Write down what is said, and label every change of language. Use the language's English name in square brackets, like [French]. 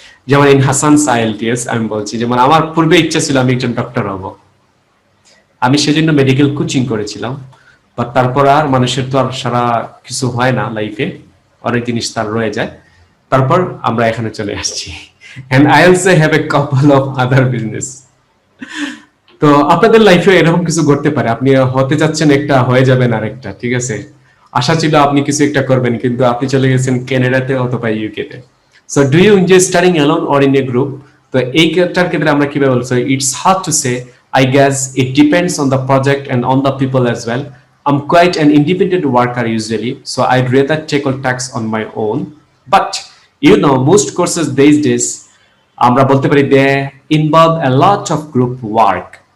[Bangla] যেমন in Hasan IELTS আমি বলছি, যেমন আমার পূর্বে ইচ্ছা ছিল আমি একজন ডক্টর হব, আমি সেজন্য মেডিকেল কোচিং করেছিলাম, বাট তারপর আর মানুষের তো আর সারা কিছু হয় না লাইফে, অনেক জিনিস তার রয়ে যায়, তারপর আমরা এখানে চলে আসছি। [English] and I also have a couple of other business. [Bangla] তো আপনাদের লাইফে এরকম কিছু ঘটতে পারে, আপনি হতে যাচ্ছেন একটা, হয়ে যাবেন আরেকটা, ঠিক আছে? আশা ছিল আপনি কিছু একটা করবেন, কিন্তু আপনি চলে গেছেন কানাডাতে অথবা ইউকেতে। [English] So do you enjoy studying alone or in a group? [Bangla] তো এইটার ক্ষেত্রে আমরা কিভাবে বলছি, [English] It's hard to say, I guess it depends on the project and on the people as well. I'm quite an independent worker usually, so I'd rather take all tasks on my own. But you know, most courses these days, [Bangla] আমরা বলতে পারি, [English] they involve a lot of group work.